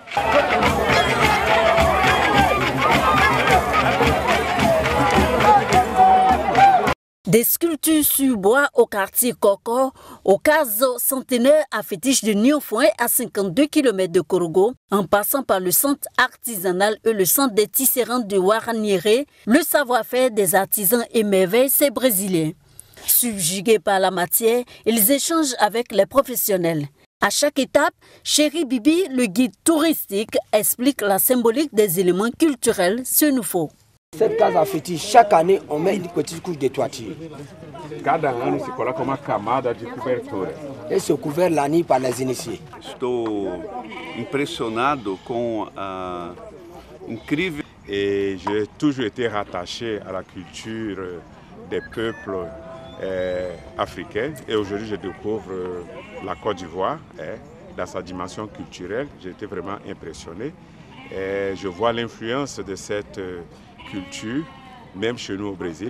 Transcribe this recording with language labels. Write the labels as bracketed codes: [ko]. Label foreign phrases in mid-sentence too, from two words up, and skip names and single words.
[fr] Des sculptures sur bois au quartier Coco, au case centenaire à fétiche de Niofouin à 52 km de Corogo, en passant par le centre artisanal et le centre des tisserands de Waranire, le savoir-faire des artisans émerveille ces Brésiliens. Subjugués par la matière, ils échangent avec les professionnels. À chaque étape, Chéri Bibi, le guide touristique, explique la symbolique des éléments culturels Senufo. Cette case à fétiche, chaque année, on met une petite couche de toiture. [pt] Cada ano se coloca uma camada de cobertura. [fr] Et c'est couvert la nuit par les initiés. [pt] Estou impressionado com a incrível. [fr] Et j'ai toujours été rattaché à la culture des peuples africains. Et aujourd'hui, je découvre la Côte d'Ivoire dans sa dimension culturelle. J'ai été vraiment impressionné. Et je vois l'influence de cette culture, même chez nous au Brésil.